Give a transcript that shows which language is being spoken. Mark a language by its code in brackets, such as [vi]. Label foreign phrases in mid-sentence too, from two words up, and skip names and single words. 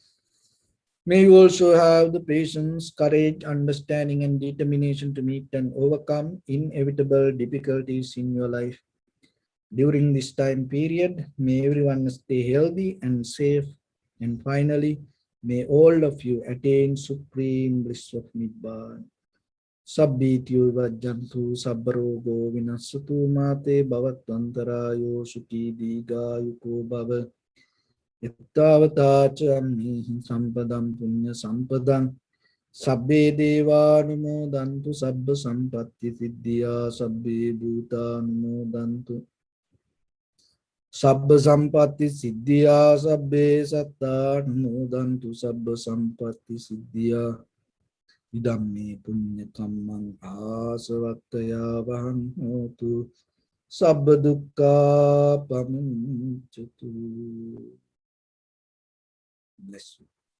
[en] May you also have the patience, courage, understanding, and determination to meet and overcome inevitable difficulties in your life. During this time period, may everyone stay healthy and safe. And finally, may all of you attain supreme bliss of Nibbana. [pi] Sabbityu vajjantu sabbarogo vinassatu mate bhavatvantarayo sukhi digayuko bhava. Ittavata chammihi sampadam punya sampadam sabbe deva numodantu sabba sampatti siddhya sabbe bhuta numodantu sabba sampatti siddhya sabbe satta numodantu sabba sampatti siddhya. Idamme punya kammang asavattaya vaham hotu sabba dukkha pamuncatu. [en] Bless you.